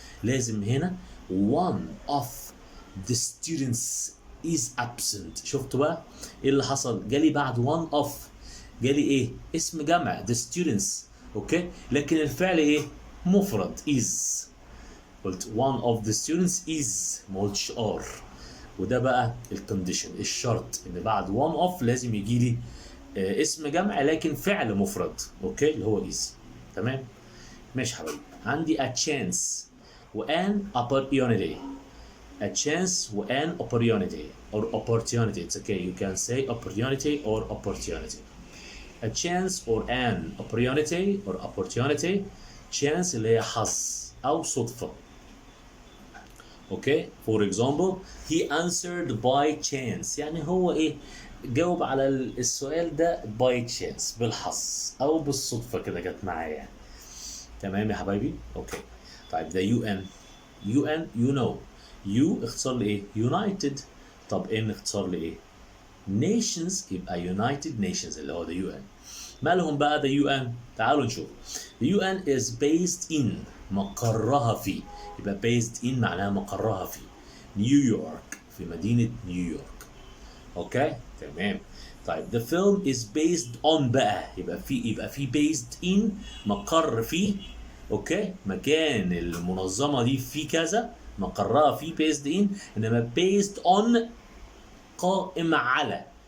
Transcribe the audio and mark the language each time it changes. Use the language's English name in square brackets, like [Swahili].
[Arabic] لازم هنا [English] one of the students is absent. [Arabic] شفتوا بقى ايه اللي حصل؟ جالي بعد one of جالي ايه؟ اسم جمع the students. اوكي، لكن الفعل ايه؟ مفرد is. قلت [English] one of the students is، [Arabic] ما قلتش are. وده بقى الكونديشن، الشرط ان بعد one of لازم يجي لي اسم جمع لكن فعل مفرد. اوكي، اللي هو is. تمام، ماشي يا حبايبي. [English] عندي a chance وان opportunity. a chance وان opportunity or opportunity. It's okay, you can say opportunity or opportunity. a chance or an opportunity. [Arabic] chance اللي هي حظ او صدفة. اوكي، [English] for example, he answered by chance [Arabic] يعني هو ايه؟ جاوب على السؤال ده by chance، بالحظ او بالصدفة كده جت معايا يعني. تمام يا حبايبي. اوكي. طيب ده UN you know. U اختصار لايه؟ United. طب N اختصار لايه؟ Nations، يبقى United Nations اللي هو the UN. مالهم بقى the UN؟ تعالوا نشوف. [English] the UN is based in، [Arabic] مقرها في. يبقى based in معناها مقرها في نيويورك، في مدينة نيويورك. اوكي، تمام. طيب [English] the film is based on [Arabic] بقى يبقى في based in مقر فيه. اوكي، مكان المنظمة دي في كذا، مقرها في based in. انما based on قائم على.